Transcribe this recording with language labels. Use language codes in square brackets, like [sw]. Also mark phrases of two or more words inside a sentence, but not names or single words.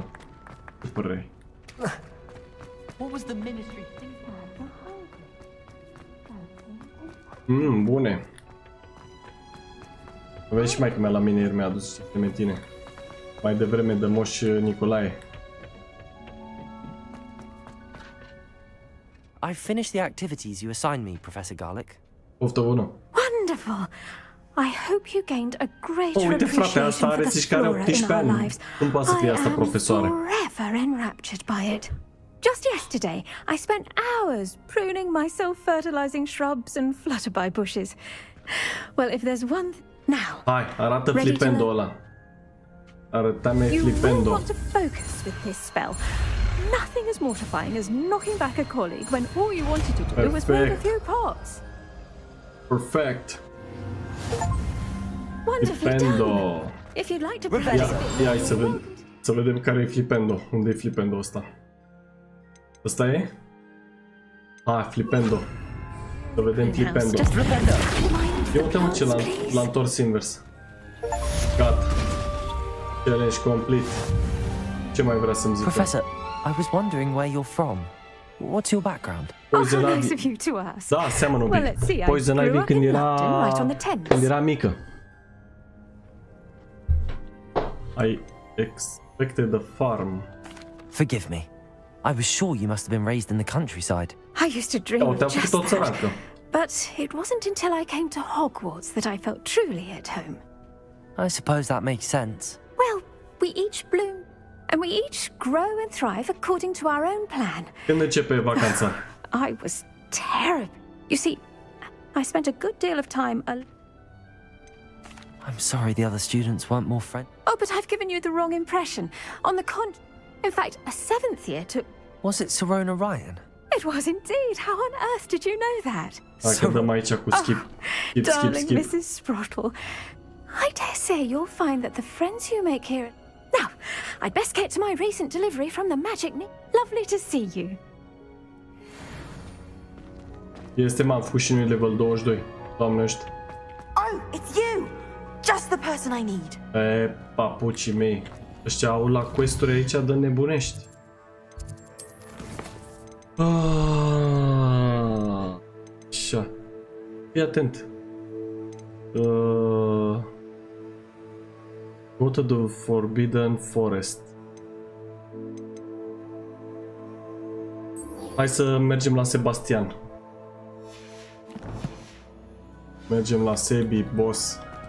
[ro] Ce părere? Bune. Vezi și maică mea la mine ieri mi-a adus și clementine. Mai devreme de Moș Nicolae. [en] I finished the activities you assigned me, Professor Garlic. [ro] Poftă bună. [en] Wonderful. I hope you gained a great [ro] uite, frate, asta [en] appreciation [ro] are [en] for the [ro] zici că are [en] flora [ro] 18 [en] in our [ro] ani. [en] lives. [ro] Cum poate să fie asta profesoară? [en] I am forever enraptured by it. Just yesterday, I spent hours pruning my self-fertilizing shrubs and flutterby bushes. Well, if there's one now. [ro] Hai, arată flipendo ăla. Arăta-mi flipendo. [en] You will want to focus with this spell. Nothing as mortifying as knocking back a colleague when all you wanted to do was move a few pots. Perfect. Wonderfully done. If you'd like to practice. [ro] Ia să vedem care e flipendo. Unde e flipendo ăsta? Ăsta e? Ah, flipendo. Să vedem flipendo. Eu uite-mă ce l-a întors invers. Gata. [en] Challenge complete. [ro] Ce mai vrea să-mi zică? [en] Professor, I was wondering where you're from. What's your background? Poison How nice of you to ask. [ro] Da, seamănă un [en] Well, let's see. [ro] pic. [en] I Poison grew Ivy up in London, right on the Thames. [ro] când era mică. [en] I expected a farm. Forgive me. I was sure you must have been raised in the countryside. I used to dream of just that. But it wasn't until I came to Hogwarts that I felt truly at home. I suppose that makes sense. Well, we each bloom and we each grow and thrive according to our own plan. [ro] Când începe vacanța? [en] I was terrible. You see, I spent a good deal of time I'm sorry the other students weren't more friendly. Oh, but I've given you the wrong impression. On the in fact, a 7th year took... Was it Serona Ryan? It was indeed. How on earth did you know that? [ro] Dacă dăm aici cu skip. [en] Darling Mrs. Sprottle, I dare say you'll find that the friends you make here... Now, I'd best get to my recent delivery from the magic... Lovely to see you. [ro] Este fușinul level 22. Doamne ăștia. [en] Oh, it's you! Just the person I need. [ro] E, papucii mei. Ăștia au la quest-uri aici de nebunești. Așa. Fii atent. [en] Go to the Forbidden Forest. [ro] Hai să mergem la Sebastian. Mergem la Sebi, boss.